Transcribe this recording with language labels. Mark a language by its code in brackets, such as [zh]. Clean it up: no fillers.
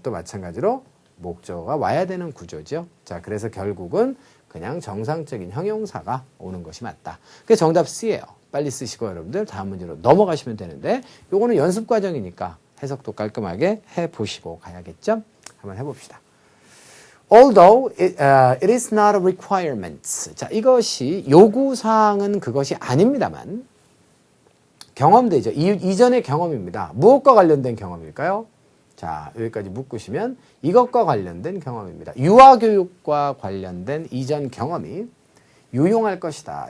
[ko] 또 마찬가지로 목적어가 와야 되는 구조죠. 자, 그래서 결국은 그냥 정상적인 형용사가 오는 것이 맞다. 그게 정답 C예요. 빨리 쓰시고 여러분들 다음 문제로 넘어가시면 되는데 요거는 연습 과정이니까 해석도 깔끔하게 해보시고 가야겠죠? 한번 해봅시다. [en] Although it is not a requirement. [ko] 자, 이것이 요구사항은 그것이 아닙니다만 경험되죠. 이전의 경험입니다. 무엇과 관련된 경험일까요? 자, 여기까지 묶으시면 이것과 관련된 경험입니다. 유아교육과 관련된 이전 경험이 유용할 것이다.